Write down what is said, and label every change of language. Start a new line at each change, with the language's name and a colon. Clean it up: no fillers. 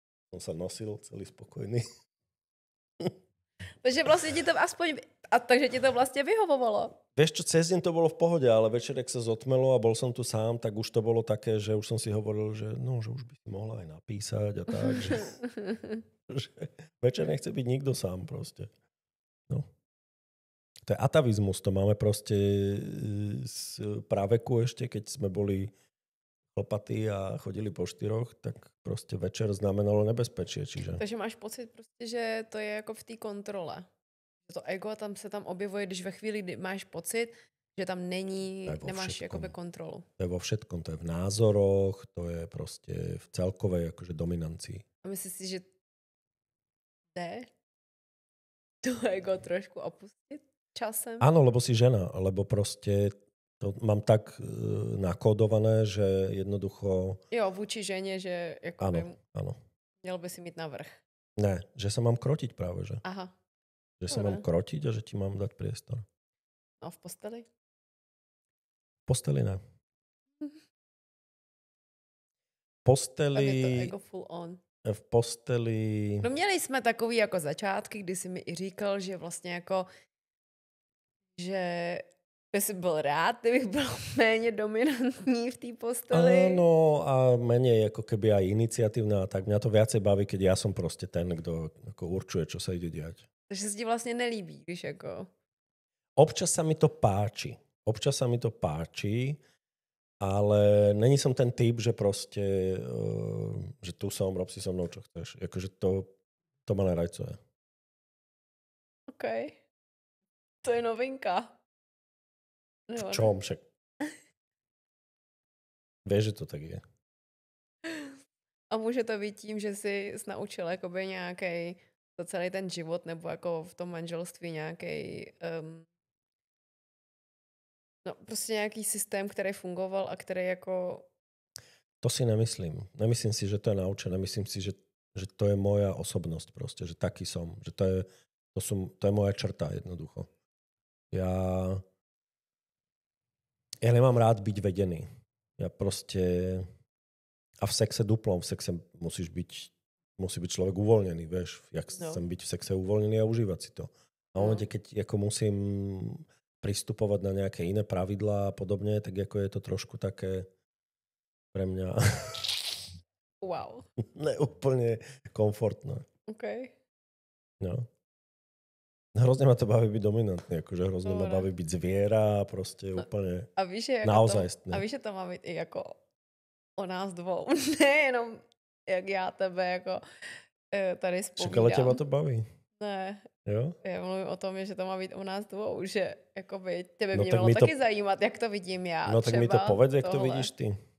Slovak: Som sa nosil celý spokojný.
Czech: Takže vlastně ti to aspoň... takže ti to vlastně vyhovovalo.
Slovak: Vieš čo, cez deň to bolo v pohode, ale večer, ak sa zotmelo a bol som tu sám, tak už to bolo také, že už som si hovoril, že že už by si mohla aj napísať a tak. Že večer nechce byť nikto sám proste. No. To je atavizmus, to máme proste z praveku ešte, keď sme boli chlpatí a chodili po štyroch, tak proste večer znamenalo nebezpečie. Čiže...
Czech: Takže máš pocit prostě, že to je jako v té kontrole. To ego tam se tam objevuje, když ve chvíli, kdy máš pocit, že tam není, nemáš jakoby kontrolu.
Slovak: To je vo všetkom, to je v názoroch, to je proste v celkovej akože dominancii.
Czech: A myslíš si, že jde to ego trošku opustit časem?
Slovak: Áno, lebo si žena, lebo proste To mám tak nakódované, že jednoducho...
Czech: Jo, vůči ženě, že jakoby
Slovak: Áno, áno.
Czech: měl by si mít navrch.
Slovak: Ne, že sa mám krotiť práve, že? Aha, Že sa mám dobré. krotiť a že ti mám dať priestor.
Czech: No v posteli? V posteli ne. V Tam je to posteli...
English: ego full on.
Czech: V posteli... No měli jsme takový jako začátky, kdy jsi mi i říkal, že vlastně jako, že by si byl rád, kdybych byl méně dominantní v té posteli.
Slovak: Áno, a menej ako keby aj iniciatívna a tak. Mňa to viacej baví, keď ja som proste ten, kto ako určuje, čo sa ide diať.
Czech: Takže se ti vlastně nelíbí, když jako...
Slovak: Občas sa mi to páči. Občas sa mi to páči, ale není som ten typ, že proste, že tu som, rob si so mnou, čo chceš. Akože to ma nerajcuje.
Czech: OK. To je novinka.
Slovak: V čom však? Vieš, že to tak je.
Czech: A může to být tím, že jsi naučil jakoby nějaký za celý ten život, nebo jako v tom manželství nějaký no prostě nějaký systém, který fungoval a který jako...
Slovak: To si nemyslím. Nemyslím si, že to je naučené. Myslím si, že to je moja osobnosť proste. Že taký som. Že to je moja črta jednoducho. Ja nemám rád byť vedený. Ja proste... A v sexe duplom. V sexe musí byť človek uvoľnený, vieš. Jak chcem byť v sexe uvoľnený a užívať si to. A v momente, keď ako musím pristupovať na nejaké iné pravidlá a podobne, tak ako je to trošku také pre mňa Wow. neúplne komfortné. OK. No. Hrozne ma to baví byť dominantný, akože hrozne ma baví byť zviera a proste úplne
Czech: a víš, že
Slovak: naozaj.
Czech: A víš, že to má být i jako o nás dvou. Nejenom jak já tebe jako tady zpovídám.
Slovak: Však ale teba to baví.
Czech: Ne. Jo? Já mluvím o tom, že to má být u nás dvou, že jakoby tebe mě mělo taky zajímat, jak to vidím já.
Slovak: No tak mi to povedz, jak to vidíš ty.